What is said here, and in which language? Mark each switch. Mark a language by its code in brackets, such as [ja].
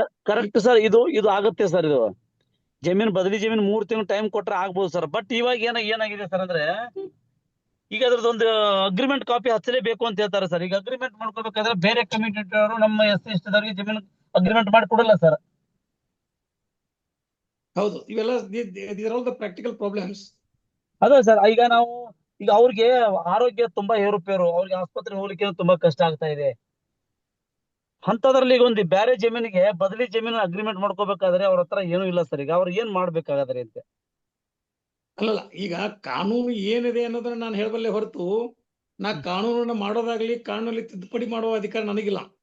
[kn] Correct sir. ಇದು ಆಗುತ್ತೆ sir. ಇದು ಜಮೀನ್ ಬದಲಿ ಜಮೀನ್ 3 ತಿಂಗಳು ಟೈಮ್ ಕೊಟ್ರೆ ಆಗ್ಬೋದು ಸರ್. ಬಟ್ ಇವಾಗ ಏನಾಗಿದೆ ಸರ್ ಅಂದ್ರೆ, ಈಗ ಅದ್ರದ್ದೊಂದು ಅಗ್ರಿಮೆಂಟ್ ಕಾಪಿ ಹಚ್ಚಲೇಬೇಕು ಅಂತ ಹೇಳ್ತಾರೆ ಸರ್. ಈಗ ಅಗ್ರಿಮೆಂಟ್ ಮಾಡ್ಕೋಬೇಕಾದ್ರೆ ಬೇರೆ ಕಮ್ಯುನಿಟಿ ಅವರು ನಮ್ಮ SC ದವರಿಗೆ ಜಮೀನು ಅಗ್ರಿಮೆಂಟ್ ಮಾಡಿ ಕೊಡಲ್ಲ ಸರ್. ಹೌದು, ಇವೆಲ್ಲ [en] these are all the practical problems. [kn] ಅದೇ ಸರ್. ಈಗ ಅವ್ರಿಗೆ ಆರೋಗ್ಯ ತುಂಬಾ ಏರುಪೇರು, ಅವ್ರಿಗೆ ಆಸ್ಪತ್ರೆ ಹೋಗ್ಲಿಕ್ಕೆ ತುಂಬಾ ಕಷ್ಟ ಆಗ್ತಾ ಇದೆ. ಅಂತದ್ರಲ್ಲಿ ಈಗ ಒಂದು ಬೇರೆ ಜಮೀನಿಗೆ ಬದಲಿ ಜಮೀನು ಅಗ್ರಿಮೆಂಟ್ ಮಾಡ್ಕೋಬೇಕಾದ್ರೆ ಅವ್ರ ಹತ್ರ ಏನೂ ಇಲ್ಲ ಸರ್. ಈಗ ಅವ್ರು ಏನ್ ಮಾಡ್ಬೇಕಾಗದ್ರಿ ಅಂತ? ಅಲ್ಲಲ್ಲ, ಈಗ ಕಾನೂನು ಏನಿದೆ ಅನ್ನೋದನ್ನ ನಾನು ಹೇಳಬಲ್ಲೆ ಹೊರತು ನಾ ಕಾನೂನನ್ನ ಮಾಡೋದಾಗ್ಲಿ ಕಾನೂನಲ್ಲಿ ತಿದ್ದುಪಡಿ ಮಾಡುವ ಅಧಿಕಾರ ನನಗಿಲ್ಲ.